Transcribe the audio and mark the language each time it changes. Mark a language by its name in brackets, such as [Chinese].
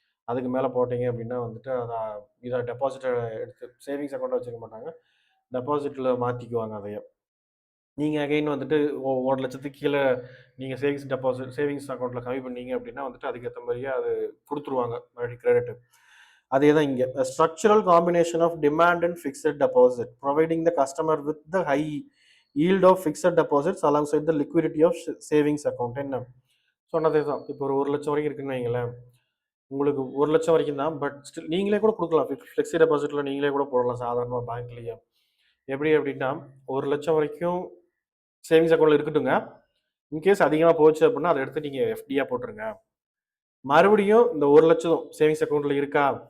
[Tamil] அதுக்கு மேலே போட்டீங்க அப்படின்னா வந்துட்டு அதை இதை டெபாசிட்டை எடுத்து சேவிங்ஸ் அக்கௌண்ட்டை வச்சுக்க மாட்டாங்க. டெபாசிட்டில் மாற்றிக்குவாங்க அதைய. நீங்க அகைன் வந்துட்டு 1,00,000க்கு கீழ நீங்க சேவிங்ஸ் அக்கவுண்ட்ல கம்மி பண்ணீங்க அப்படின்னா வந்துட்டு அதுக்கேத்த மாரியே அது குடுத்துருவாங்க மறுபடியும் கிரெடிட். அதே தான் இங்க. [English] A structural combination of demand and fixed deposit, providing the customer with the high yield of fixed deposits alongside the liquidity of savings account. [Tamil] என்ன சொன்னதே தான். இப்போ ஒரு 1,00,000 வரைக்கும் இருக்குன்னு வைங்களேன். உங்களுக்கு 1,00,000 வரைக்கும் தான். பட் ஸ்டில் நீங்களே கூட குடுக்கலாம். ஃபிளெக்ஸி டெபாசிட்ல நீங்களே கூட போடலாம் சாதாரணமா பேங்க்லயே. எப்படி அப்படின்னா 1,00,000 வரைக்கும் சேவிங்ஸ் அக்கவுண்ட்ல இருக்கட்டுங்க. இன்கேஸ் அதிகமா போச்சு அப்படின்னா, அத எடுத்து நீங்க எஃப்டியா போட்டுருங்க. மறுபடியும் இந்த 1,00,000 சேவிங்ஸ் அக்கவுண்ட்ல இருக்கா?